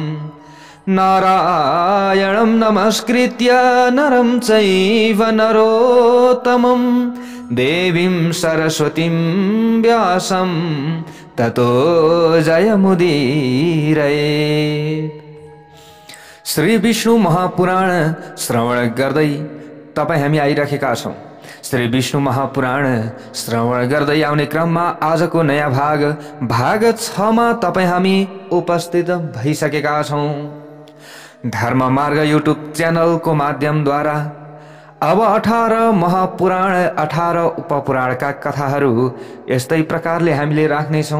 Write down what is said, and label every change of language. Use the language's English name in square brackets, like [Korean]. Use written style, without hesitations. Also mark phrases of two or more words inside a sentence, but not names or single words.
[Sanskrit] नारायणं नमस्कृत्य नरं चैव नरोत्तमं देवीं सरस्वतीं व्यासं ततो जयमुदीरयेत्। [Nepali] श्री विष्णु महापुराण श्रवण गर्दै तपाई हामी आइराखेका छौं। श्री विष्णु महापुराण श्रवण गर्दै आउने क्रममा आजको नयाँ भाग 6 मा तपाई हामी उपस्थित भइसकेका छौं। धर्म मार्ग युट्युब च्यानलको माध्यमद्वारा अब 18 महापुराण 18 उपपुराणका कथाहरू यस्तै प्रकारले हामीले राख्नेछौं।